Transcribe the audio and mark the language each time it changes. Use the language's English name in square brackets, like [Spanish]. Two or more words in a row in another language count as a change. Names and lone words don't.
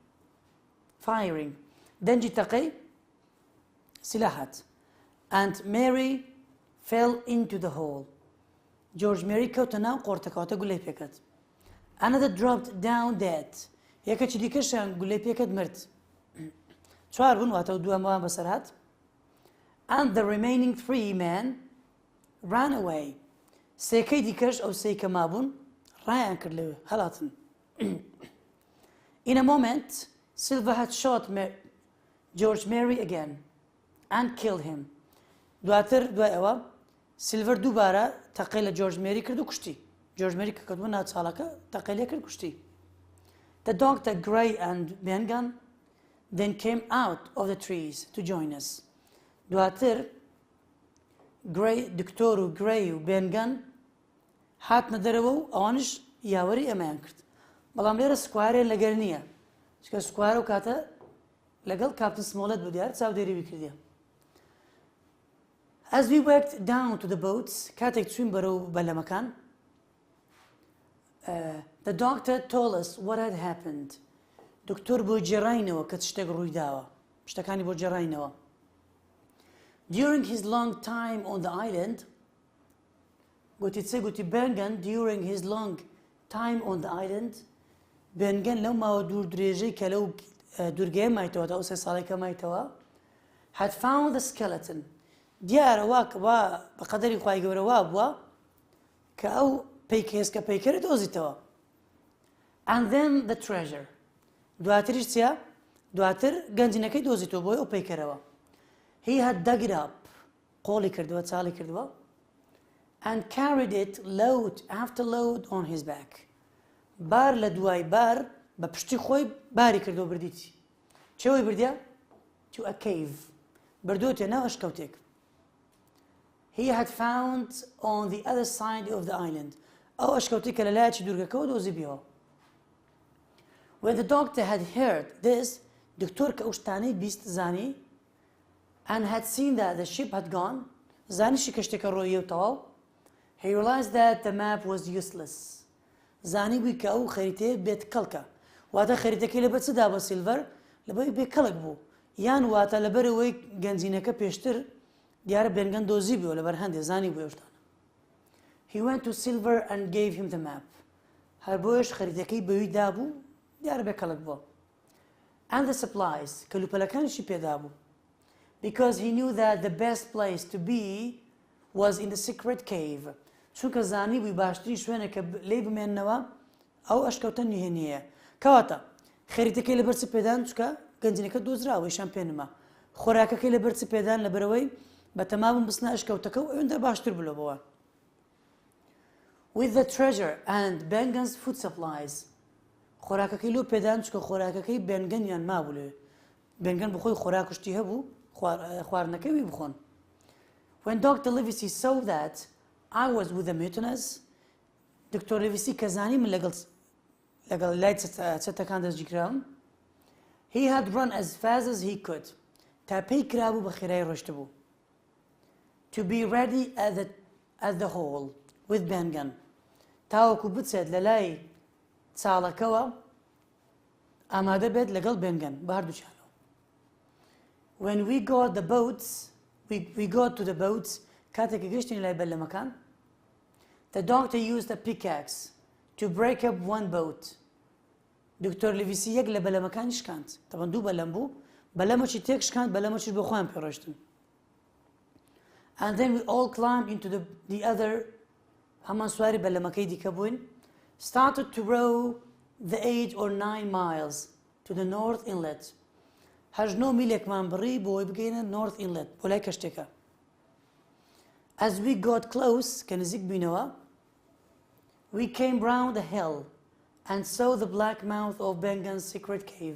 [Central Kurdish] دەنجی تەقەی سیلاحات [English] and Mary fell into the hole [Central Kurdish] George Mary کەوتە ناو قۆرتەکەواتە گولەی پێکەت [English] another dropped down dead [Central Kurdish] یەکەکی دیکەشیان گولەی پێکەت مرد چوار بوون واتە دووەمەوان بەسەر هات [English] and the remaining three men ran away [Central Kurdish] سێکەی دیکەش ئەو سێی کە مابوون ڕایان کرد لەوێ هەڵاتن [English] in a moment Silver had shot George Mary again and killed him [Central Kurdish] دواتر دوای ئەوە سیلڤەر دووبارە تەقەی لە جۆرج مێری کرد و کوشتی جۆرج مێری کە کەوتبووە ناو چاڵەکە تەقەی لێ کرد کوشتی [English] The doctor Gray and Bengan then came out of the trees to join us [Central Kurdish] دواتر دکتۆر و گرەی و بێنگان هاتنە دەرەوە و ئەوانش یاوەری ئەمەیان کرد بەڵام لێرە سکوارێن لەگەر نییە چکە سکوارە و کاتە لەگەڵ کاپتن سمۆلەت بوو دیار چاودێریوی کردیە [English] As we worked down to the boats [Central Kurdish] کاتێک چوین بەرەو بەلەمەکان [English] the doctor told us what had happened [Central Kurdish] دکتۆر بۆ جێڕاینەوە کە شتێک ڕووی داوە شتەکانی بۆ جێڕاینەوە [English] During his long time on the island [Central Kurdish] گوتی بێنگەن [English] during his long time on the island [Central Kurdish] بێنگەن لەو ماوە دوور درێژەی کە لەو دوورگەیە مایتەوە تا ئەو سێ ساڵێکە مایتەوە [English] had found the skeleton [Central Kurdish] دیارە وا بە قەدەری خوای گەورە وا بووە کە ئەو هێزکە پەیکەرە دۆزیتەوە [English] and then the treasure [Central Kurdish] دواتریش چیە دواتر گەنجینەکەی دۆزیتەوە بۆی ئەو پەیکەرەوە [English] he had dug it up [Central Kurdish] قۆڵی کردووە چاڵی کردووە [English] and carried it load after load on his back. [Central Kurdish] بار لە دوای بار بە پشتی خۆی باری کردەوە بردیتی. چێوەی بردیە؟ [English] To a cave. [Central Kurdish] بردووەتێ ناو ئەشکەوتێک. [English] He had found on the other side of the island. [Central Kurdish] ئەو ئەشکەوتێک کە لە لایەکی دوورگەکەەوە دۆزی بیەوە. [English] When the doctor had heard this, [Central Kurdish] دکتۆر کە ئەو شتانەی بیست زانی [English] and had seen that the ship had gone, [Central Kurdish] زانیشی کەشتێکە ڕۆیە و تەواو, [English] he realized that the map was useless. [Central Kurdish] زانی بووی کە ئەو خەریتەیە بێت کەڵکە. واتە خەریتەکەی لەبەر چدا بە سیلڤەر لەبەر بێ کەڵک بوو. یان واتە لەبەرەوەی گەنجینەکە پێشتر دیارە بێنگەن دۆزی بووە لەبەر هەندێ زانی بوو ئەو شتانە. [English] He went to Silver and gave him the map. [Central Kurdish] هەر بۆیش خەریتەکەی بەوی دابوو دیارە بێ کەڵک بووە. [English] And the supplies [Central Kurdish] کەلوپەلەکانیشی پێدا بوو. [English] Because he knew that the best place to be was in the secret cave. [Central Kurdish] چونکە زانی بووی باشترین شوێنە کە لێی بمێننەوە ئەو ئەشکەوتە نهێنیە. کەواتە خەریتەکەی لەبەر چ پێدان چکە گەنجینەکە دۆزراوە ئیشان پێ نەما. خۆراکەکەی لەبەر چ پێدان لەبەرەوەی بە تەمام بستنە ئەشکەوتەکە و ئەوەندە باشتر بلەوەوە. [English] With the treasure and Bengen's food supplies. [Central Kurdish] خۆراکەکەی لۆ پێدان چکە خۆراکەکەی بێنگەنیان مابوو لێ. بێنگەن بخۆی خۆراکشتی هەبوو خواردنەکەی بخۆن. [English] When Dr. Livesey saw that I was with the mutineers, [Central Kurdish] دکتۆر لیڤیسی کە زانی من لەگەڵ لای چەتەکان دەستگیر کراوم, [English] he had run as fast as he could. [Central Kurdish] تا پێی کرابوو بە خێرایی ڕۆشت بوو. [English] To be ready at the hole with Bengen. [Central Kurdish] تاوەکو بچێت لە لای چاڵەکەوە ئامادە بێت لەگەڵ بێنگەن بە هەردووچیانەوە. [English] When we got to the boats, [Central Kurdish] کاتێکی گەشتین لای بەلەمەکان, [English] the doctor used a pickaxe to break up one boat. [Central Kurdish] دکتۆر لیڤیسی یەک لە بەلەمەکانی شکاند. تەبەن دوو بەلەم بوو. بەلەمەکی تێک شکاند, بەلەمەکیش بۆ خۆیان پێڕۆشتن. [English] And then we all climbed into the other, [Central Kurdish] هەمان سواری بەلەمەکەی دیکە بووین, [English] started to row the 8 or 9 miles to the North Inlet. [Central Kurdish] 8 میلێکمان بڕی بۆی بگەینە North Inlet, بۆ لای کەشتێکە. [English] As we got close, [Central Kurdish] کە نزیک بووینەوە, [English] we came round a hill and saw the black mouth of Bengen's secret cave.